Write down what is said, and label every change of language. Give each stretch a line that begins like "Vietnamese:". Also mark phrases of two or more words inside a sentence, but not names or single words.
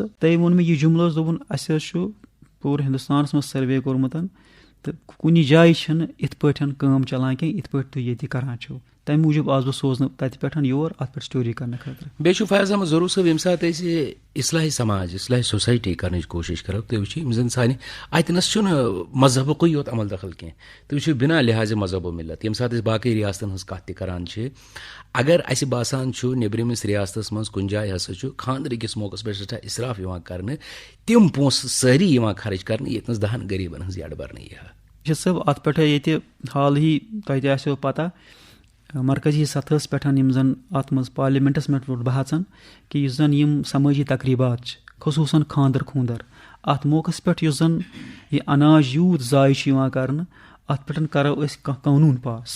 Kashmiri: تٔمۍ ووٚن مےٚ یہِ جملہٕ حظ دوٚپُن اسہِ حظ چھُ پوٗرٕ ہندوستانس منٛز سٔروے کوٚرمُت تہٕ کُنہِ جایہِ چھنہٕ یِتھ پٲٹھۍ کٲم چلان کینٛہہ یِتھ پٲٹھۍ تُہۍ ییٚتہِ کران چھِو. تمہِ موٗجوٗب آس بہٕ سوزنہٕ تتہِ پٮ۪ٹھ یور اتھ پٮ۪ٹھ سٹوری کرنہٕ خٲطرٕ. بیٚیہِ چھُ فیاض احمد ضروٗر صٲب ییٚمہِ ساتہٕ أسۍ اصلاحی سماج اصلاحی سوسایٹی کرنٕچ کوٗشش کرو تُہۍ وٕچھِو یِم زن سانہِ اتنس چھُنہٕ مذہبُکُے یوت عمل دخل کینٛہہ تُہۍ وٕچھِو بنا لحاظ مذہب و ملت ییٚمہِ ساتہٕ أسۍ باقٕے ریاستن ہٕنٛز کتھ تہِ کران چھِ اگر اسہِ باسان چھُ نیبرِمِس ریاستس منٛز کُنہِ جایہِ ہسا چھُ خاندرٕ کِس موقعس پٮ۪ٹھ سٮ۪ٹھاہ اصراف یِوان کرنہٕ تِم پونٛسہٕ سٲری یِوان خرٕچ کرنہٕ ییٚتنس 10 غریٖبن ہٕنٛز یڈ برنہٕ یی ہا. صٲب اتھ پٮ۪ٹھ ییٚتہِ حالٕے تۄہہِ تہِ آسیو پتہ مرکزی سطحس پٮ۪ٹھ یِم زن اتھ منٛز پارلِمینٹس منٛز ووٚٹ بحثن کہِ یُس زن یِم سمٲجی تقریٖبات چھِ خصوٗصن خاندر خوٗندر اتھ موقعس پٮ۪ٹھ یُس زن یہِ اناج یوٗت ضایہِ چھُ یِوان کرنہٕ اتھ پٮ۪ٹھ کرو أسۍ کانٛہہ قونوٗن پاس.